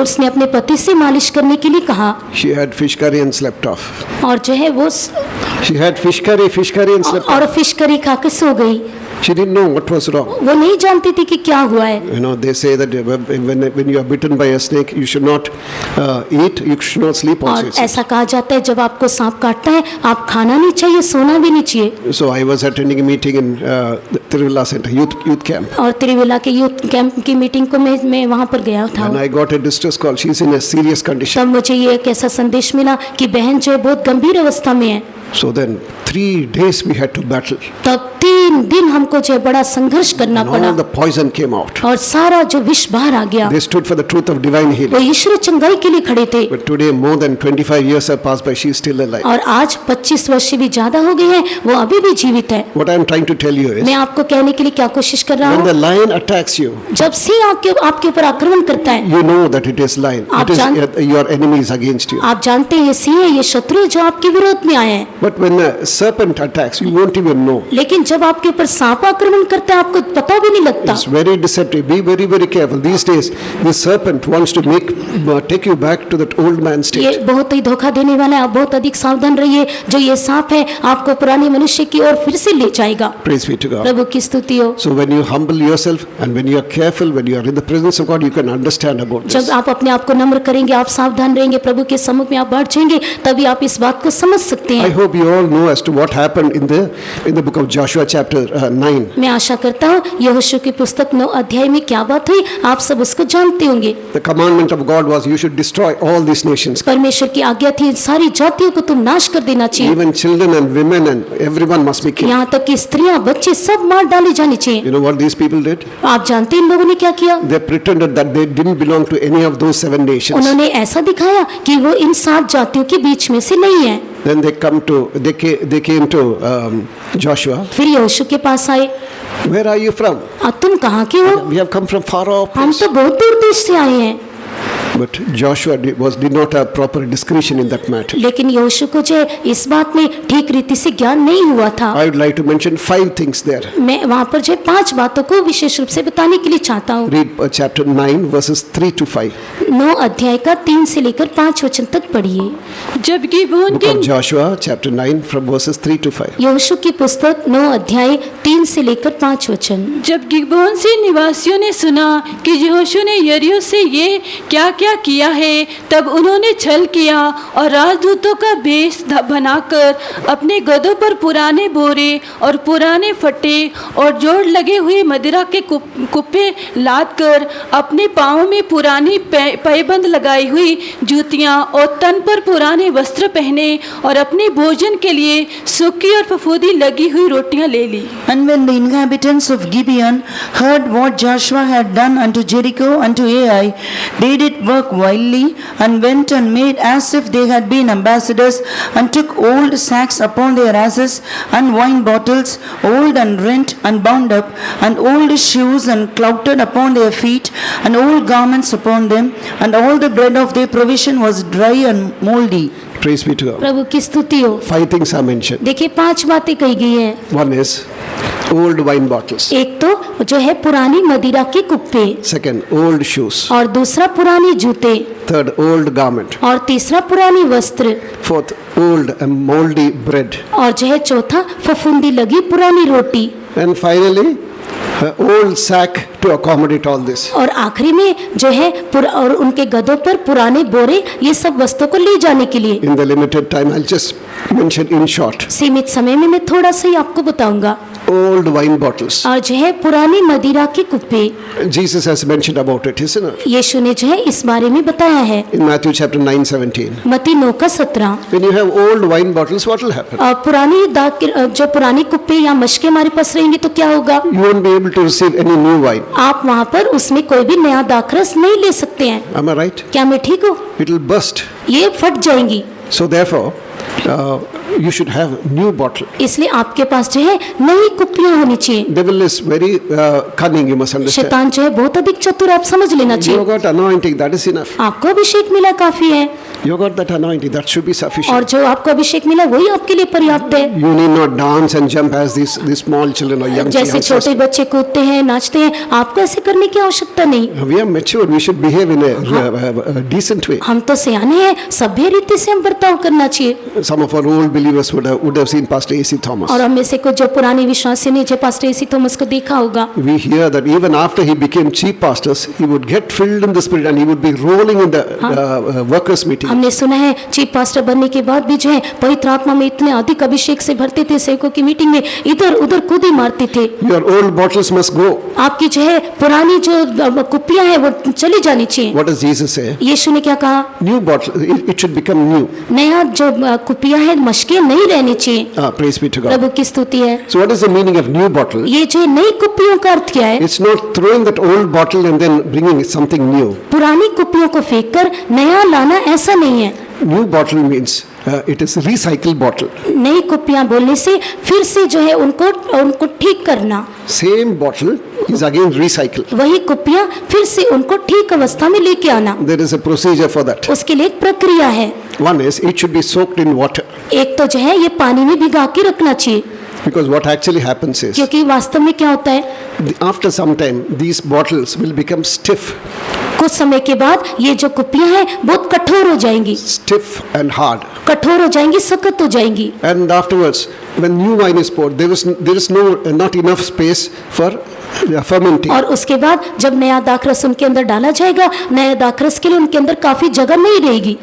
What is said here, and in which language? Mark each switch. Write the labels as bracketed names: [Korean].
[Hindi] उसने अपने पति से मालिश करने के लिए कहा [English] She had fish curry and slept off. [Hindi] और जो है वो [English] She had fish curry and slept off. [Hindi] और फिश करी खा के सो गई। [English] She didn't know what was wrong. [Hindi] वो नहीं जानती थी कि क्या हुआ है। [English] You know, they say that when you are bitten by a snake, you should not eat, you should not sleep [Hindi] और [English] also. [Hindi] ऐसा कहा जाता है जब आपको सांप काटता है आप खाना नहीं चाहिए, सोना भी नहीं चाहिए। [English] So I was attending a meeting in the Tiruvalla Center, youth camp. [Hindi] और त्रिवेला के यूथ कैंप की मीटिंग को मैं वहाँ पर गया था। [English] And I got a distress call. She's in a serious condition. [Hindi] तब मुझे ये एक ऐसा संदेश मिला कि बहन जो है बहुत गंभीर अवस्था में है। [English] So then 3 days we had to battle. [Hindi] तब 3 दिन हमको जो है बड़ा संघर्ष करना [English] And [Hindi] पड़ा [English] all the poison came out. [Hindi] और सारा जो विष बाहर आ गया। [English] They stood for the truth of divine [Hindi] वो [English] healing. [Hindi] ईश्वरीय चंगाई के लिए खड़े थे। [English] But today more than 25 years have passed by. She is still alive. [Hindi] और आज 25 वर्ष से भी ज्यादा हो गए हैं, वो अभी भी जीवित है। [English] What I am trying to tell you is, [Hindi] मैं आपको कहने के लिए क्या कोशिश कर रहा [English] when [Hindi] हूँ, [English] the lion attacks you, [Hindi] जब सिंह आपके ऊपर आक्रमण करता है, [English] you know that it is lion. [Hindi] आप [English] It is [Hindi] जान- [English] your enemy is against you. [Hindi] आप जानते हैं ये सिंह है, ये शत्रु है जो आपके विरोध में आए हैं। [English] But when a serpent attacks, you won't even know. [Hindi] लेकिन जब आपके ऊपर सांप आक्रमण करता है आपको पता भी नहीं लगता। [English] It's very deceptive. Be very, very careful. These days, this serpent wants to take you back to that old man [Hindi] ये [English] state. [Hindi] बहुत ही धोखा देने वाला है, आप बहुत अधिक सावधान रहिए। जो ये सांप है आपको पुराने मनुष्य की ओर फिर से ले जाएगा। [English] Praise be to God. [Hindi] प्रभु की स्तुति हो। [English] So when you humble yourself and when you are careful, when you are in the presence of God, you can understand about this. [Hindi] जब आप अपने आप को नम्र करेंगे, आप सावधान रहेंगे, प्रभु के सम्मुख में आप बढ़ जाएंगे, तभी आप इस बात को समझ सकते [English] I [Hindi] हैं। [English] hope you all know as to what happened in the book of Joshua chapter 9. [Hindi] मैं आशा करता हूँ यहोशू की पुस्तक 9 अध्याय में क्या बात हुई, आप सब उसको जानते होंगे। [English] The commandment of God was you should destroy all these nations. [Hindi] परमेश्वर की आज्ञा थी सारी जातियों को तुम नाश कर देना चाहिए। [English] Even children and women and everyone must be killed. [Hindi] यहाँ तक कि स्त्रियां बच्चे सब मार डाले जाने चाहिए। [English] You know what these people did? [Hindi] आप जानते हैं इन लोगों ने क्या किया? [English] They pretended that they didn't belong to any of those 7 nations. [Hindi] उन्होंने ऐसा दिखाया कि वो इन 7 जातियों के बीच में से नहीं है। [English] Then they came to Joshua. [Hindi] फिर यहोशू के पास आए, [English] Where are you from? [Hindi] तुम कहाँ के हो? [English] We have come from far off. [Hindi] हम तो बहुत दूर देश से आए हैं। [English] But Joshua did not have proper discretion in that matter. [Hindi] लेकिन यहोशू को जो है इस बात में ठीक रीति से ज्ञान नहीं हुआ था। [English] I would like to mention 5 things there. [Hindi] मैं वहाँ पर जो है 5 बातों को विशेष रूप से बताने के लिए चाहता हूँ। [English] Read chapter 9 verses 3 to 5. [Hindi] 9 अध्याय का 3 से लेकर 5 वचन तक पढ़िए। जब गिबोन [English] Book [Hindi] के [English] of Joshua chapter 9 from verses 3 to 5. [Hindi] यहोशू की पुस्तक 9 अध्याय 3 से लेकर 5 वचन। जब गिबोन से निवासियों ने सुना कि यहोशू ने यरीहो से ये क्या क्या किया है, तब उन्होंने छल किया और राजदूतों का भेष बनाकर अपने गधों पर पुराने बोरे और पुराने फट्टे और जोड़ लगे हुए मदिरा के कुप्पे लाद कर अपने पाँवों में पुरानी पैबंद लगाई हुई जूतियाँ और तन पर पुराने वस्त्र पहने और अपने भोजन के लिए सूखी और फफूंदी लगी हुई रोटियां ले ली। [English] And when the inhabitants of Gibeon heard what Joshua had done unto Jericho unto Ai, they did work wildly, and went and made as if they had been ambassadors, and took old sacks upon their asses, and wine bottles, old and rent and bound up, and old shoes and clouted upon their feet, and old garments upon them, and all the bread of their provision was dry and moldy. Praise be to God. [Hindi] प्रभु की स्तुति हो। [English] 5 things are mentioned. [Hindi] देखिए 5 बातें कही गई हैं। [English] One is old wine bottles. [Hindi] एक तो जो है पुरानी मदिरा के कुप्पे, [English] Second, old shoes. [Hindi] और दूसरा पुराने जूते, [English] Third, old garment. [Hindi] और तीसरा पुरानी वस्त्र, [English] Fourth, old and moldy bread. [Hindi] और जो है चौथा फफूंदी लगी पुरानी रोटी, [English] And finally, old sack to accommodate all this. [Hindi] और आखिरी में जो है और उनके गधों पर पुराने बोरे, ये सब वस्तुओं को ले जाने के लिए। [English] In the limited time, I'll just mention in short. [Hindi] सीमित समय में मैं थोड़ा सा ही आपको बताऊंगा। [English] Old wine bottles. [Hindi] और जो है पुरानी मदिरा के कुप्पे, [English] Jesus has mentioned about it, isn't it? [Hindi] यीशु ने जो है इस बारे में बताया है। [English] In Matthew chapter 9:17. [Hindi] मत्ती 9 का 17। [English] When you have old wine bottles, what will happen? [Hindi] पुरानी जो पुरानी कुप्पे या मशके हमारे पास रहेंगी तो क्या होगा? [English] You won't be able to receive any new wine. [Hindi] आप वहाँ पर उसमें कोई भी नया दाखरस नहीं ले सकते हैं। [English] Am I right? [Hindi] क्या मैं ठीक हूँ? [English] It will burst. [Hindi] ये फट जाएंगी। [English] So therefore, you should have new bottle. [Hindi] इसलिए आपके पास जो है नई कुप्पियाँ होनी चाहिए। [English] Devil is very cunning, you must understand. [Hindi] शैतान जो है बहुत अधिक चतुर, आप समझ लेना [English] You [Hindi] चाहिए। [English] got anointing, that is enough. [Hindi] आपको अभिषेक मिला काफी है, [English] You got that anointing, that should be [Hindi] और [English] sufficient. [Hindi] जो आपको अभिषेक मिला वही आपके लिए पर्याप्त है। [English] You need not dance and jump as these small children or young [Hindi] जैसे [English] youngsters. [Hindi] छोटे बच्चे कूदते हैं, नाचते हैं, आपको ऐसे करने की आवश्यकता नहीं। [English] We are mature, we should behave in a decent way. [Hindi] हम तो सियाने हैं, सभ्य रीति से हम बर्ताव करना चाहिए। [English] Some of our old believers would have seen Pastor A.C. Thomas. [Hindi] और हम में से कुछ जो पुराने विश्वासी ने जो पास्टर एसी थॉमस को देखा होगा, [English] We hear that even after he became chief pastors, he would get filled in the spirit and he would be rolling in the workers meeting. [Hindi] हमने सुना है चीफ पास्टर बनने के बाद भी जो है पवित्र आत्मा में इतने अधिक अभिषेक से भरते थे, सेवकों की मीटिंग में इधर उधर कूदी मारते थे। [English] Your old bottles must go. [Hindi] आपकी जो है पुरानी जो कुप्पियां हैं वो चली जानी चाहिए। [English] What does Jesus say? [Hindi] यीशु ने क्या कहा? [English] New bottle, it should become new. [Hindi] नया जो कुप्पियां हैं मशके नहीं रहनी चाहिए। [English] Praise be to God. [Hindi] प्रभु की स्तुति है। [English] So what is the meaning of new bottle? [Hindi] ये जो नई कुप्पियों का अर्थ क्या है? [English] It's not throwing that old bottle and then bringing something new. [Hindi] पुरानी कुप्पियों को फेंक कर नया लाना ऐसा नहीं है। [English] New bottle means it is recycled bottle. [Hindi] नई कुप्पियां बोलने से फिर से जो है उनको ठीक करना, [English] Same bottle is again recycled. [Hindi] वही कुप्पियां फिर से उनको ठीक अवस्था में लेके आना, [English] There is a procedure for that. [Hindi] उसके लिए एक प्रक्रिया है। [English] One is it should be soaked in water, [Hindi] एक तो जो है ये पानी में भिगा के रखना चाहिए, [English] because what actually happens is [Hindi] क्योंकि वास्तव में क्या होता है, [English] after some time these bottles will become stiff, [Hindi] कुछ समय के बाद ये जो कुप्पियां हैं बहुत कठोर हो जाएंगी, [English] stiff and hard. [Hindi] कठोर हो जाएंगी, सख्त हो जाएंगी। [English] And afterwards, when new wine is poured, there is not enough space for fermenting. [Hindi] और उसके बाद जब नया दाखरस उनके अंदर डाला जाएगा, नया दाखरस के लिए उनके अंदर काफी जगह नहीं रहेगी।